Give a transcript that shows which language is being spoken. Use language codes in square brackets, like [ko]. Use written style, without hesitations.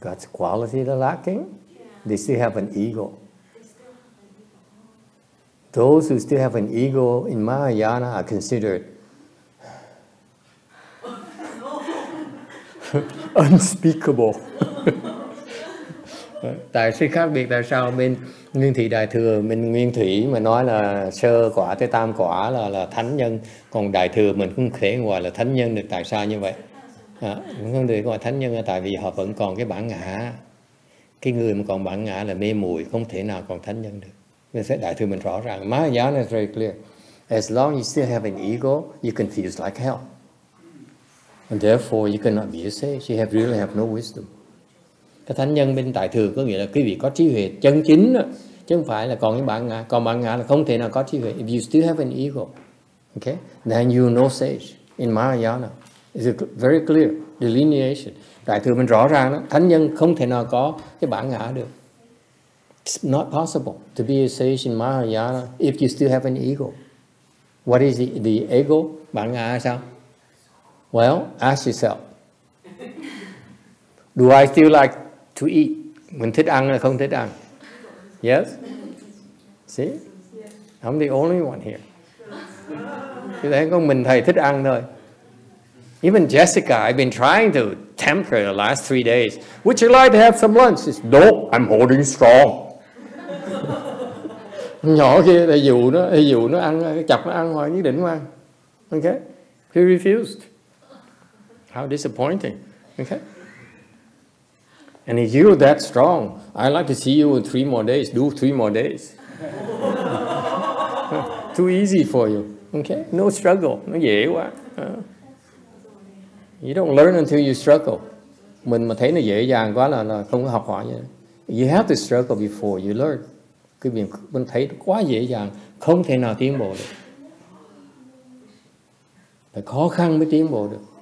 [en] God's quality they're lacking? Yeah. They still have an ego. They still have an ego. Those who still have an ego in Mahayana are considered unspeakable. [vi] Tại sự khác biệt tại sao bên Nguyên Thủy Đại Thừa, mình Nguyên Thủy mà nói là sơ quả tới tam quả là thánh nhân, còn Đại Thừa mình không thể gọi là thánh nhân được. Tại sao như vậy? Không thể gọi thánh nhân là tại vì họ vẫn còn cái bản ngã. Cái người mà còn bản ngã là mê muội, không thể nào còn thánh nhân được. Nên sẽ Đại Thừa mình rõ ràng. [en] Mahayana is very clear. As long as you still have an ego, you confuse like hell. And therefore you cannot be a sage. You really have no wisdom. [vi] Cái thánh nhân bên Đại Thừa có nghĩa là quý vị có trí huệ chân chính đó, chứ không phải là còn cái bản ngã. Còn bản ngã là không thể nào có trí huệ. [en] If you still have an ego, okay, then you no sage. In Mahayana, it's very clear delineation. [vi] Đại Thừa mình rõ ràng đó, thánh nhân không thể nào có cái bản ngã được. [en] It's not possible to be a sage in Mahayana if you still have an ego. What is the ego? [vi] Bản ngã sao? [en] Well, ask yourself. Do I still like to eat? [vi] Mình thích ăn hay không thích ăn? [en] Yes? See? I'm the only one here. [vi] Chứ thấy có mình thầy thích ăn thôi. [en] Even Jessica, I've been trying to tempt her the last 3 days. Would you like to have some lunch? She said, no, I'm holding strong. [vi] Nhỏ kia thầy dụ nó ăn, chọc nó ăn hoài nhất định không ăn. [en] Okay? He refused. How disappointing. Okay? And if you're that strong, I'd like to see you in 3 more days. Do 3 more days. Too easy for you. Okay? No struggle. [vi] Nó dễ quá. [en] You don't learn until you struggle. [vi] Mình mà thấy nó dễ dàng quá là không có học hỏi gì. [en] You have to struggle before you learn. [vi] Cái việc mình thấy nó quá dễ dàng, không thể nào tiến bộ được. Phải khó khăn mới tiến bộ được.